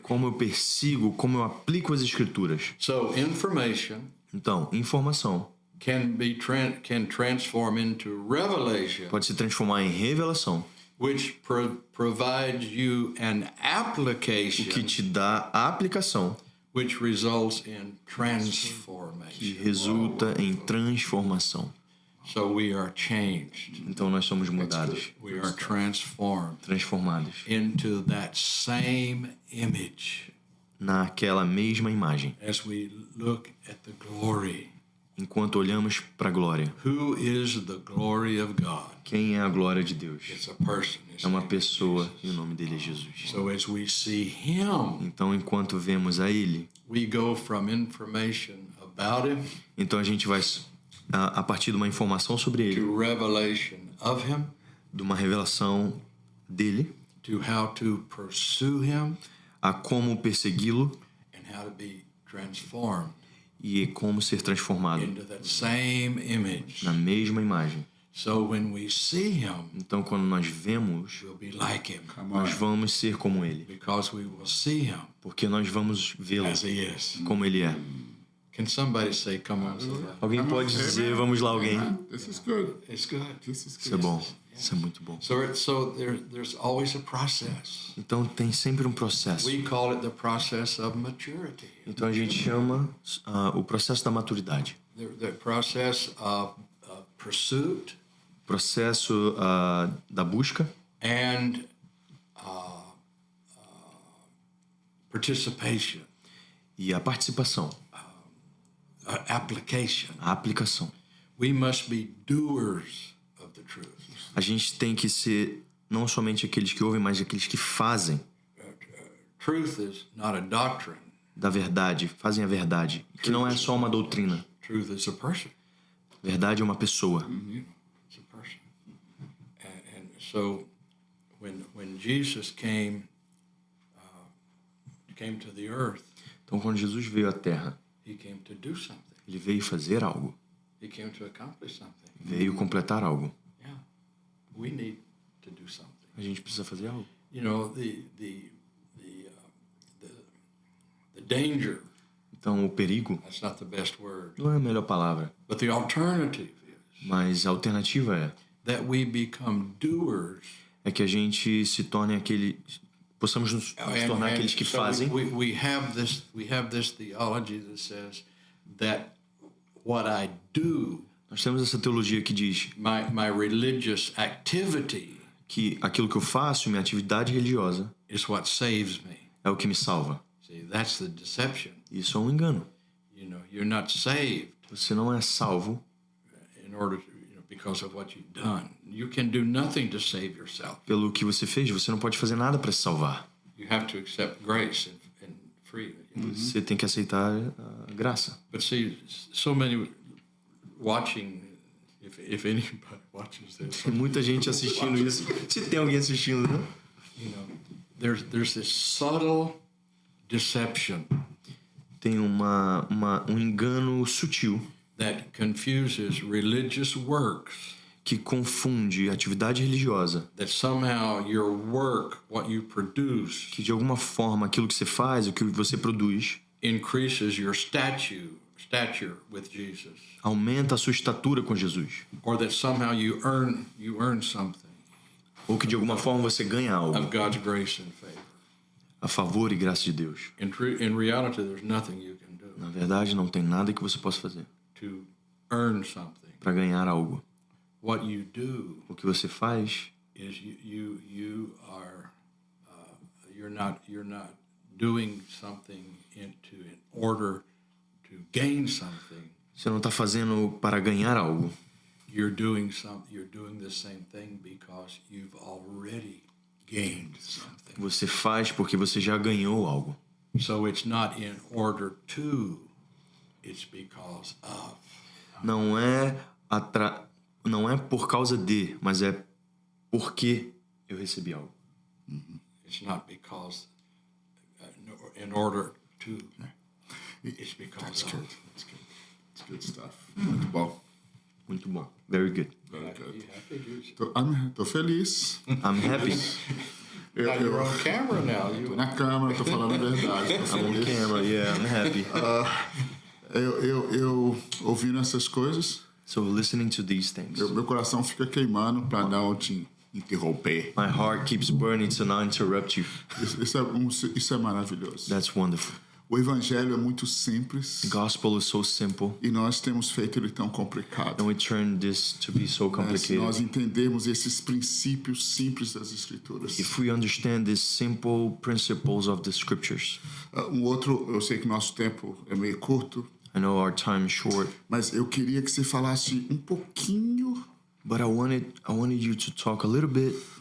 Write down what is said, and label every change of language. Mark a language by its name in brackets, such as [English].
[Portuguese] Como eu persigo, como eu aplico as escrituras. [English] So information [Portuguese] Então, informação [English] can transform into revelation [Portuguese] pode se transformar em revelação [English] which provides you an [Portuguese] O que [English] application [Portuguese] te dá a aplicação [English] which results in [Portuguese] que [English] transformation. [Portuguese] resulta em transformação. [English] So we are changed. [Portuguese] Então nós somos mudados, [English] We are transformed [Portuguese] transformados [English] into that same image [Portuguese] naquela mesma imagem. [English] as we look at the glory. [Portuguese] Enquanto olhamos para a glória. [English] Who is the glory of God? [Portuguese] Quem é a glória de Deus? [English] It's a person. His [Portuguese] É uma [English] name is [Portuguese] pessoa [English] Jesus. [Portuguese] e o nome dele é Jesus. [English] So as we see him, [Portuguese] Então, enquanto vemos a ele, [English] we go from information about him [Portuguese] então a gente vai, a partir de uma informação sobre ele, [English] to revelation of him, [Portuguese] de uma revelação dele, [English] to how to pursue him, [Portuguese] a como persegui-lo [English] and how to be transformed [Portuguese] e como ser transformado [English] into that same image. [Portuguese] na mesma imagem. [English] So when we see him, [Portuguese] Então, quando nós vemos, [English] we'll be like him [Portuguese] nós vamos ser como ele, [English] because we will see him [Portuguese] porque nós vamos vê-lo [English] as he is. [Portuguese] como ele é. [English] Can somebody say, come on, somebody? [Portuguese] Alguém pode dizer, vamos lá, alguém? [English] This is good. It's good. This is [Portuguese] Isso é [English] good. [Portuguese] bom, isso é muito bom. [English] So there's always a process. [Portuguese] Então, tem sempre um processo. [English] We call it the process of maturity. [Portuguese] Então, a gente chama o processo da maturidade. [English] The process of pursuit [Portuguese] Processo da busca [English] and participation, [Portuguese] e a participação, [English] application. [Portuguese] a aplicação. [English] We must be doers of the truth. [Portuguese] A gente tem que ser não somente aqueles que ouvem, mas aqueles que fazem [English] Truth is not a doctrine. [Portuguese] da verdade, fazem a verdade, que não é só uma doutrina. [English] Truth is a person. [Portuguese] Verdade é uma pessoa. [English] It's a person. And so when Jesus came to the earth, [Portuguese] Então, quando Jesus veio à Terra, [English] he came to do something. [Portuguese] ele veio fazer algo, [English] He came to accomplish something. [Portuguese] veio completar algo. [English] Yeah. We need to do something. [Portuguese] A gente precisa fazer algo. [English] You know, the danger, [Portuguese] Então, o perigo [English] that's not the best word, [Portuguese] não é a melhor palavra, [English] but the alternative is [Portuguese] mas a alternativa [English] that we become doers. [Portuguese] é que a gente se torne possamos nos tornar aqueles que [English] so [Portuguese] fazem. [English] we have this theology that says that what I do, [Portuguese] Nós temos essa teologia que diz [English] my religious activity, [Portuguese] que aquilo que eu faço, minha atividade religiosa, [English] is what saves me. [Portuguese] é o que me salva. [English] See, that's the deception. [Portuguese] Isso é um engano. [English] You know, you're not saved [Portuguese] Você não é salvo [English] in order to, because of what you've done. You can do nothing to save yourself. [Portuguese] pelo que você fez. Você não pode fazer nada para se salvar. [English] You have to accept grace and free. [Portuguese] Você tem que aceitar a graça. [English] But see, so many watching, if anybody watches this, [Portuguese] Tem muita gente assistindo isso. Se tem alguém assistindo, né? [English] you know, there's this subtle deception [Portuguese] Tem um engano sutil [English] that confuses religious works, [Portuguese] que confunde atividade religiosa, [English] that somehow your work, what you produce, [Portuguese] que de alguma forma aquilo que você faz, o que você produz, [English] increases your stature with Jesus, [Portuguese] aumenta a sua estatura com Jesus. [English] or that somehow you earn something [Portuguese] Ou que de alguma forma você ganha algo [English] of God's grace and favor. [Portuguese] a favor e graça de Deus. [English] In reality, there's nothing you can do [Portuguese] Na verdade, não tem nada que você possa fazer [English] to earn something. [Portuguese] para ganhar algo. [English] What you do [Portuguese] O que você faz [English] is you are you're not doing something in order to gain something. [Portuguese] você não está fazendo para ganhar algo. [English] You're doing the same thing because you've already gained something. [Portuguese] Você faz porque você já ganhou algo. [English] So it's not in order to, it's because of. [Portuguese] Não é por causa de, mas é porque eu recebi algo. [English] It's not because in order to. It's because That's of. good. That's good. It's good stuff. [Portuguese] Muito bom. Muito bom. [English] Very good. Very good. You happy, dude? [Portuguese] Tô feliz. [English] I'm happy. Now you're on camera now. [Portuguese] Tô na câmera, tô falando a verdade. Tô [English] I'm on [Portuguese] feliz. [English] camera, yeah, I'm happy. [Portuguese] Eu ouvindo essas coisas, [English] So listening to these things, [Portuguese] meu coração fica queimando para dar interromper. [English] My heart keeps burning to not interrupt you. [Portuguese] Isso é maravilhoso. [English] That's wonderful. [Portuguese] O evangelho é muito simples [English] The gospel is so simple, [Portuguese] e nós temos feito ele tão complicado. [English] and we turn this to be so [Portuguese] Se [English] complicated. [Portuguese] nós entendemos esses princípios simples das Escrituras. [English] If we understand these simple principles of the scriptures, [Portuguese] Outro, eu sei que nosso tempo é meio curto, [English] I know our time is short, [Portuguese] mas eu queria que você falasse um pouquinho [English] but I wanted you to talk a little bit